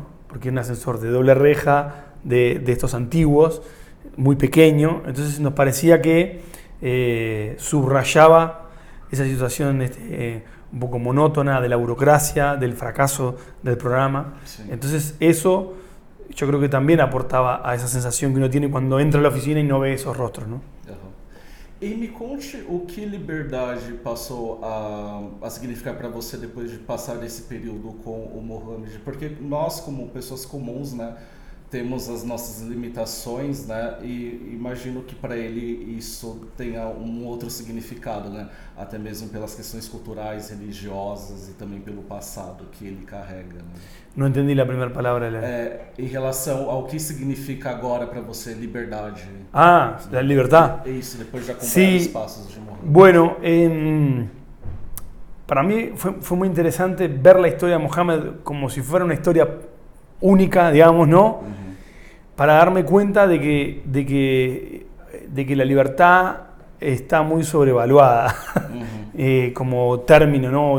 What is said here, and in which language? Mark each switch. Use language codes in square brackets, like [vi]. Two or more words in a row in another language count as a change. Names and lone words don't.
[es] Porque es un ascensor de doble reja, de estos antiguos, muy pequeño, entonces nos parecía que subrayaba esa situación un poco monótona de la burocracia, del fracaso del programa. Sí. Entonces eso yo creo que también aportaba a esa sensación que uno tiene cuando entra a la oficina y no ve esos rostros, ¿no? [pt] E me conte o que liberdade passou a significar para você depois de passar esse período com o Mohamed, porque nós como pessoas comuns, né, temos as nossas limitações, né, e imagino que para ele isso tenha um outro significado, né, até mesmo pelas questões culturais, religiosas e também pelo passado que ele carrega, né. Não entendi a primeira palavra. Em relação ao que significa agora para você liberdade. [es] Ah, la libertad. [pt] Isso, depois de acompanhar os passos de Mohamed. [es] Bueno, para mí fue muy interesante ver la historia de Mohamed como si fuera una historia única, digamos, ¿no? Para darme cuenta de que la libertad está muy sobrevaluada como término, ¿no?